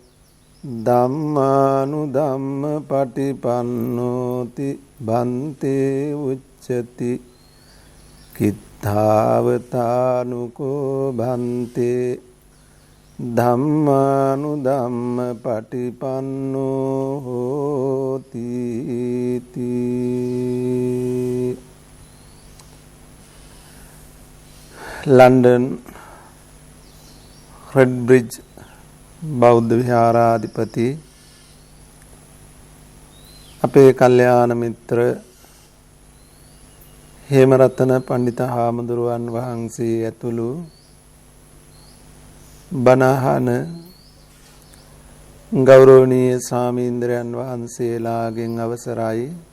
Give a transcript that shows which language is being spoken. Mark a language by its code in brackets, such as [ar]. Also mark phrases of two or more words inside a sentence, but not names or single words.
[pi] ධම්මානුධම්ම පටිපන්නෝති බන්තේ උච්චති කිත්තාවතානුකෝ භන්තේ ධම්මානුධම්ම පටිපන්නෝ හෝති [si] ලන්ඩන් රෙඩ් බ්‍රිජ් බෞද්ධ විහාරාධිපති අපේ කල්යාණ මිත්‍ර හේමරතන පණ්ඩිත හාමුදුරුවන් වහන්සේ ඇතුළු බණහන ගෞරවනීය ස්වාමීන්ද්‍රයන් වහන්සේලාගෙන් අවසරයි